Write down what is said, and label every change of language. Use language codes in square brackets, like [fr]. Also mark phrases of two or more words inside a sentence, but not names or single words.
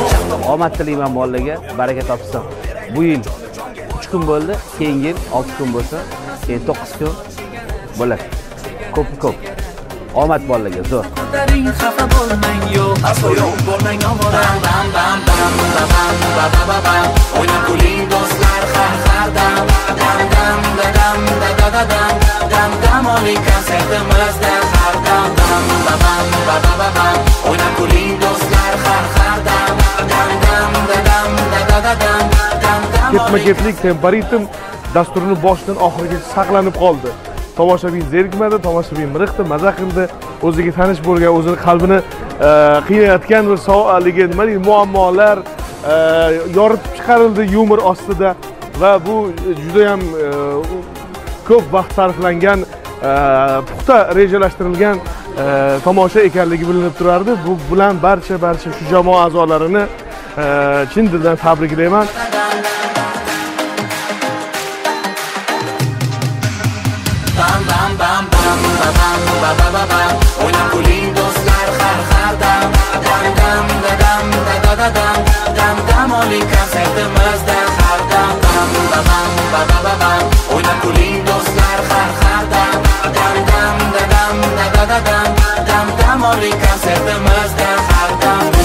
[uz] Omad tilayman bolalarga, baraka topsin. Bu yil 3 kun bo'ldi, keyingi yil 6 kun bo'lsa, keyin 9 kun bo'ladi. Ko'p. Omad bolalarga zo'r. Qadaring xafa bo'lmang, yo'q, aslo yo'q bo'lmang ovora. Bam bam bam bam bam bam, o'ynab kuling do'stlar har dam, dam dam dam dam dam dam oling konsertimizda har dam, bam bam bam bam, o'ynab kuling do'stlar har dam, dam dam dam dam dam. Ketma-ketlik temporitm dasturini boshidan oxirigacha saqlanib qoldi. Tomoshabin zerikmadi, tomoshabin miriqdi, maza qildi, o'ziga tanish bo'lgan, o'zini qalbini qiynayotgan bir savollarga nima deydi, muammolar yoritib chiqarildi yumor ostida va bu juda ham ko'p vaqt sarflangan, puxta rejalashtirilgan tomosha ekanligi bilinib turardi. Bu bilan barcha shu jamoa a'zolarini chin dildan tabriklayman. Bam bam bam bam bam bam bam, o'ynab kuling do'stlar har dam, dam dam dam dam dam oling konsertimizda har dam, bam bam bam, o'ynab kuling do'stlar har dam, dam dam dam dam oling konsertimizda har dam.